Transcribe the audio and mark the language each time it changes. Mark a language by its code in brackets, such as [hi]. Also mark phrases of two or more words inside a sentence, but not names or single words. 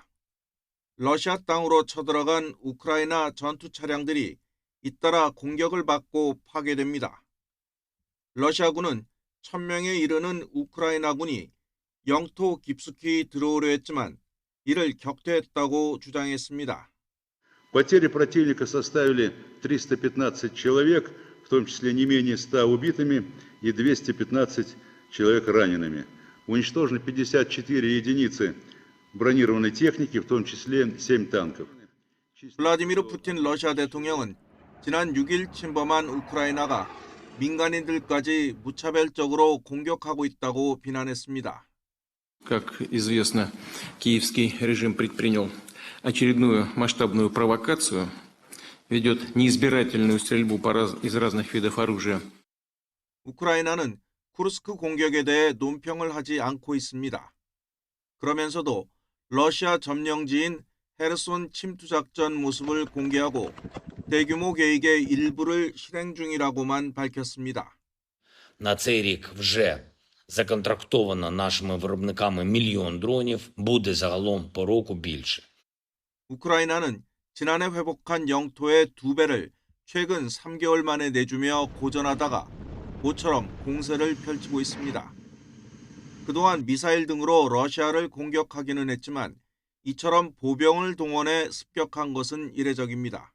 [ko] 러시아 땅으로 쳐들어간 우크라이나 전투 차량들이 잇따라 공격을 받고 파괴됩니다. 러시아군은 1000명에 이르는 우크라이나군이 영토 깊숙이 들어오려 했지만 이를 격퇴했다고 주장했습니다. [ru] Потери противника составили 315 человек, в том числе не менее 100 убитыми и 215 человек ранеными. Уничтожено 54 единицы бронированной техники, в том числе 7 танков. [ko] 블라디미르 푸틴 러시아 대통령은 지난 6일 침범한 우크라이나가 민간인들까지 무차별적으로 공격하고 있다고 비난했습니다. [ru] Как известно, киевский режим предпринял очередную масштабную провокацию, ведет неизбирательную стрельбу из разных видов оружия. [ko] 우크라이나는 쿠르스크 공격에 대해 논평을 하지 않고 있습니다. 그러면서도 러시아 점령지인 헤르손 침투 작전 모습을 공개하고 대규모 계획의 일부를 실행 중이라고만 밝혔습니다. [uk] На цей рік вже законтрактовано нашими виробниками 1,000,000 дронів, буде загалом по року більше. [ko] 우크라이나는 지난해 회복한 영토의 2배를 최근 3개월 만에 내주며 고전하다가 모처럼 공세를 펼치고 있습니다. 그동안 미사일 등으로 러시아를 공격하기는 했지만 이처럼 보병을 동원해 습격한 것은 이례적입니다.